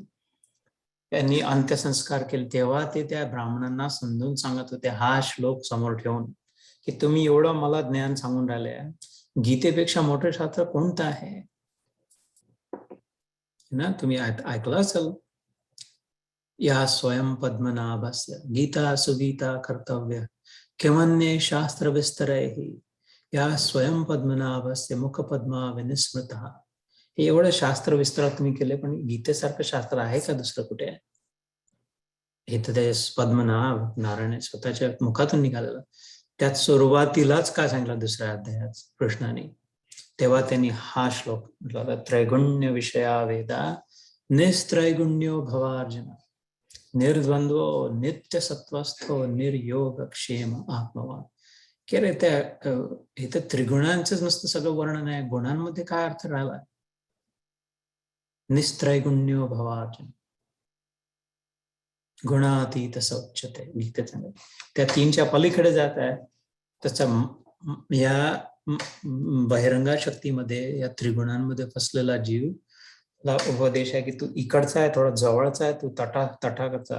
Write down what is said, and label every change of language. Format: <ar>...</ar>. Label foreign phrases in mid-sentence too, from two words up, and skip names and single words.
<mr>त्यांनी अंत्यसंस्कार केले तेव्हा ते त्या ब्राह्मणांना समजून सांगत होते, हा श्लोक समोर ठेवून, की तुम्ही एवढं मला ज्ञान सांगून राहिले, गीतेपेक्षा मोठं शास्त्र कोणतं आहे ना? तुम्ही ऐकलं असेल,</mr> <sa>या स्वयं पद्मनाभस्य गीता सुगीता कर्तव्य किमन्ये शास्त्र विस्तरैहि या स्वयं पद्मनाभस्य मुख पद्मा विनिस्मृतः.</sa> <mr>हे एवढं शास्त्र विस्तार तुम्ही केले, पण गीतेसारखं शास्त्र आहे का दुसरं कुठे? हे तर ते पद्मनाभ नारायण स्वतःच्या मुखातून निघालेलं. त्यात सुरुवातीलाच काय सांगितलं दुसऱ्या अध्यायात कृष्णाने, तेव्हा त्यांनी हा श्लोक म्हटला,</mr> <sa>त्रैगुण्य विषया वेदा निस्त्रैगुण्यो भवार्जुन निर्द्वंद्वो नित्य सत्वस्थो निर्योग क्षेम आत्मवान.</sa> <mr>की अरे त्या इथं त्रिगुणांचंच नुसतं सगळं वर्णन आहे, गुणांमध्ये काय अर्थ राहिला?</mr> <sa>निस्त्रैगुण्यो भवार्जुन गुणातीत सौच्यते गीतेत.</sa> <mr>त्या तीनच्या पलीकडे जात आहे. त्याचा या बहिरंगा शक्तीमध्ये, या त्रिगुणांमध्ये फसलेला जीव ला उपदेश आहे की तू इकडचा आहे, थोडा जवळचा आहे, तू तटाकडचा.</mr>